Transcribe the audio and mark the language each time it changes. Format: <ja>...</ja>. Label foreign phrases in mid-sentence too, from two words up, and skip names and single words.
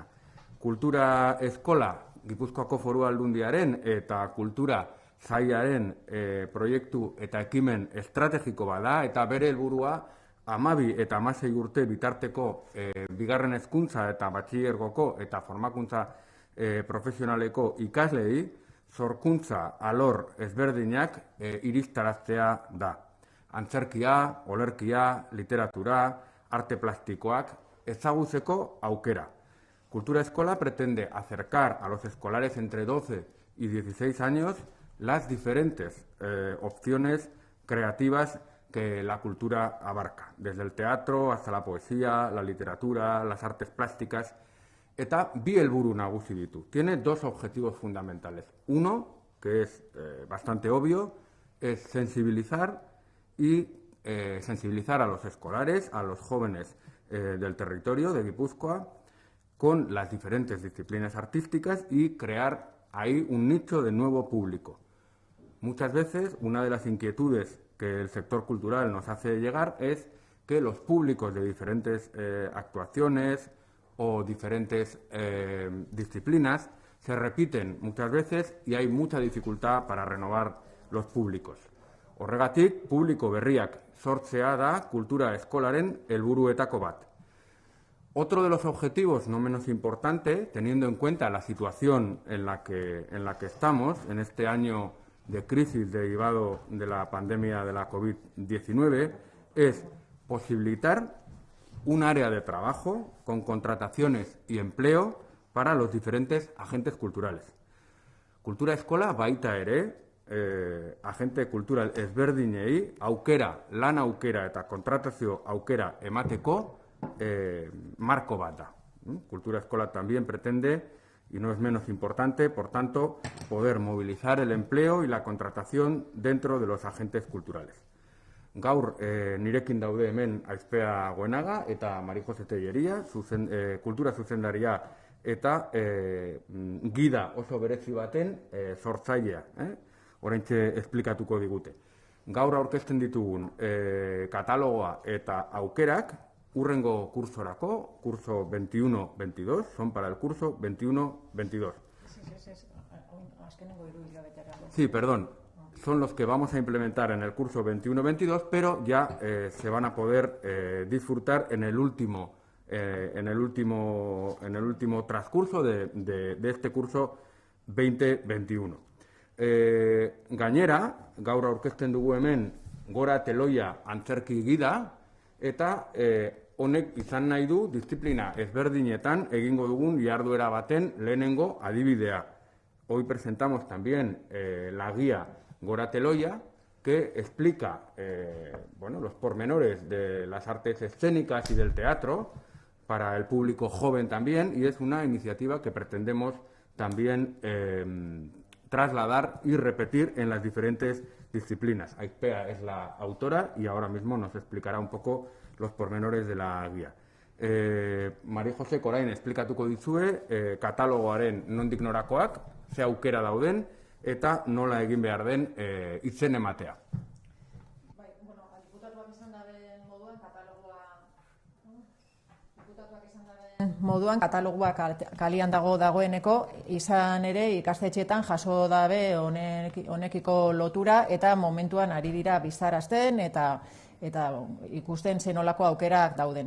<eu>Kultura eskola Gipuzkoako Foru Aldundiaren eta kultura sailaren proiektu eta ekimen estrategiko bada eta bere helburua 12 eta 16 urte bitarteko bigarren hezkuntza eta batxilergoko eta formakuntza profesionaleko ikaslei sorkuntza alor ezberdinak iristaraztea da. Antzerkia, olerkia, literatura, arte plastikoak ezagutzeko aukera.</eu> <es>Cultura Escola pretende acercar a los escolares entre 12 y 16 años las diferentes opciones creativas que la cultura abarca, desde el teatro hasta la poesía, la literatura, las artes plásticas.</es> <eu>Eta bi helburu nagusi ditu.</eu> <es>Tiene dos objetivos fundamentales. Uno, que es bastante obvio, es sensibilizar a los escolares, a los jóvenes del territorio de Guipúzcoa, con las diferentes disciplinas artísticas y crear ahí un nicho de nuevo público. Muchas veces una de las inquietudes que el sector cultural nos hace llegar es que los públicos de diferentes actuaciones o diferentes disciplinas se repiten muchas veces y hay mucha dificultad para renovar los públicos.</es> <eu>Horregatik, publiko berriak sortzea da kultura eskolaren helburuetako bat.</eu> <es>Otro de los objetivos, no menos importante, teniendo en cuenta la situación en la que estamos, en este año de crisis derivado de la pandemia de la COVID-19, es posibilitar un área de trabajo con contrataciones y empleo para los diferentes agentes culturales.</es> <eu>Kultura eskola baita ere, agente kultural ezberdinei aukera, lan aukera eta kontratazio aukera emateko marco bat da.</eu> <es>Cultura Escola también pretende, y no es menos importante, por tanto, poder movilizar el empleo y la contratación dentro de los agentes culturales.</es> <eu>Gaur nirekin daude hemen Aizpea Goenaga eta Mari Jose Tellería, kultura zuzendaria eta gida oso berezi baten sortzailea. Oraintxe esplikatuko digute. Gaur aurkezten ditugun katalogoa eta aukerak hurrengo kursorako,</eu> <es>curso 21-22, son para el curso 21-22. Sí, perdón, son los que vamos a implementar en el curso 21-22, pero ya se van a poder disfrutar en el último transcurso de este curso 2021.</es> <eu>Gainera, gaur aurkezten dugu hemen Gora Teloia antzerki gida, eta honek izan nahi du disiplina ezberdinetan egingo dugun jarduera baten lehenengo adibidea.</eu> <es>Hoy presentamos también la guía Gora Teloia, que explica los pormenores de las artes escénicas y del teatro para el público joven también, y es una iniciativa que pretendemos también trasladar y repetir en las diferentes disciplinas. Aizpea es la autora y ahora mismo nos explicará un poco los pormenores de la guía.</es> <eu>Mari Jose orain esplikatuko dizue katalogoaren nondik norakoak, ze aukera dauden eta nola egin behar den izen ematea. Moduan katalogoa kalian dagoeneko, izan ere ikastetxeetan jaso dabe honekiko lotura eta momentuan ari dira bizarazten eta ikusten zenolako aukerak dauden.</eu>